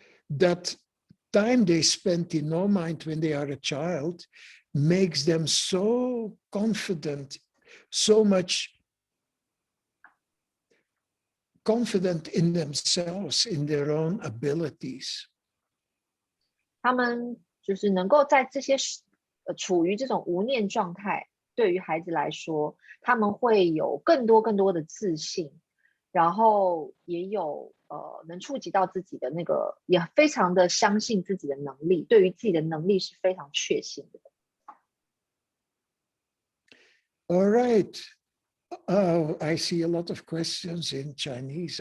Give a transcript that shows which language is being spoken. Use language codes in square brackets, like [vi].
[en] that time they spent in no mind when they are a child makes them so confident, so much confident in themselves, in their own abilities. [zh] 他们就是能够在这些处于这种无念状态，对于孩子来说，他们会有更多的自信，然后也有能触及到自己的那个，也非常的相信自己的能力，对于自己的能力是非常确信的。 [en] All right. Oh, I see a lot of questions in Chinese.